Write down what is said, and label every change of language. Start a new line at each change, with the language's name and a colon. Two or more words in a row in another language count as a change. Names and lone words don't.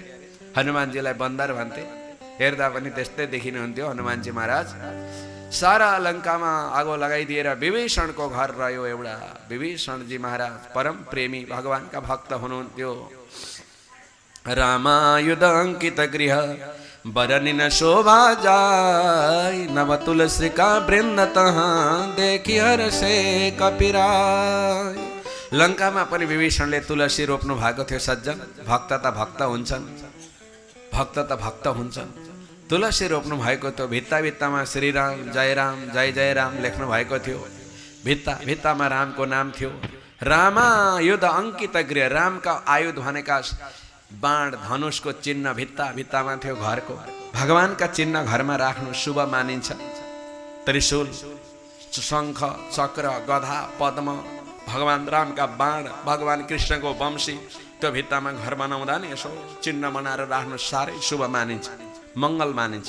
Nepali: हनुमानजीलाई बन्दर भन्थे, हेर्दा पनि त्यस्तै देखिनुहुन्थ्यो हनुमानजी महाराज। सारा लङ्कामा आगो लगाइदिएर विभीषणको घर रह्यो एउटा। विभीषणजी महाराज परम प्रेमी भगवानका भक्त हुनुहुन्थ्यो।
Awadhi: रामायुध अंकित गृह बरनी न शोभा जाय, नव तुलसी का वृन्द तहाँ देखि हर्षे कपिराय।
Nepali: लङ्कामा पनि विभीषणले तुलसी रोप्नु भएको थियो सज्जन। भक्त त भक्त हुन्छन्, भक्त त भक्त हुन्छन्। तुलसी रोप्नु भएको थियो। भित्ता भित्तामा श्रीराम जय जय राम लेख्नु भएको थियो। भित्ता भित्तामा रामको नाम थियो।
Awadhi: रामायुध अंकित गृह,
Nepali: रामका आयुध भनेका बाण धनुषको चिन्ह भित्ता भित्तामा थियो घरको। भगवानका चिन्ह घरमा राख्नु शुभ मानिन्छ। त्रिशूल, शङ्ख, चक्र, गधा, पद्म, भगवान रामका बाण, भगवान कृष्णको वंशी, त्यो भित्तामा घर बनाउँदा नि यसो चिन्ह बनाएर राख्नु साह्रै शुभ मानिन्छ, मङ्गल मानिन्छ।